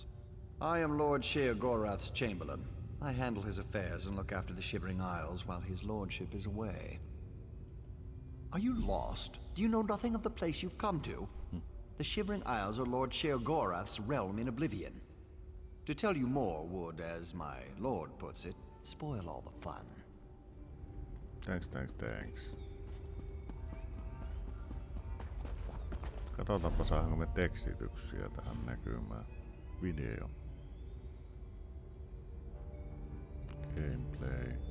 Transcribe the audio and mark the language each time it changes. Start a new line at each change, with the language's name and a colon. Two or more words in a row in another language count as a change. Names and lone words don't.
English: I am Lord Sher Gorath's chamberlain. I handle his affairs and look after the Shivering Isles while his lordship is away. Are you lost? Do you know nothing of the place you've come to? The Shivering Isles are Lord Sher Gorath's realm in oblivion. To tell you more would, as my lord puts it, spoil all the fun. Thanks.
Finnish: Katsotaanpa saanko me tekstityksiä tähän näkymään.
English: Video. Gameplay.